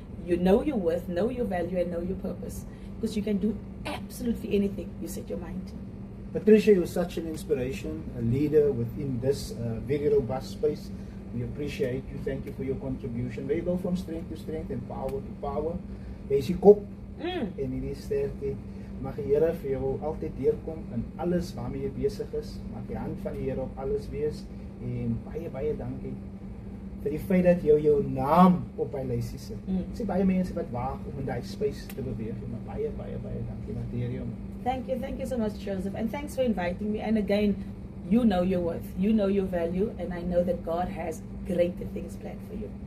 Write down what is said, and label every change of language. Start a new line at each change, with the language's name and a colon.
English: You know your worth, know your value, and know your purpose. Because you can do absolutely anything you set your mind to. Patricia, you're such an inspiration, a leader within this very robust space. We appreciate you. Thank you for your contribution. May you go from strength to strength and power to power.
Afrikaans: Jy is die kop en hierdie sterkte. Mag die Here vir jou altyd deurkom in alles waarmee jy besig is. Mag die hand van die Here op alles wees. En baie, baie dankie vir die feit dat jy jou naam op hy lysie sit. Sê baie mense wat waag om in daai space te beweeg. Maar baie, baie, baie dankie. Waardeer jou.
English: Thank you so much, Joseph, and thanks for inviting me. And again, you know your worth, you know your value, and I know that God has greater things planned for you.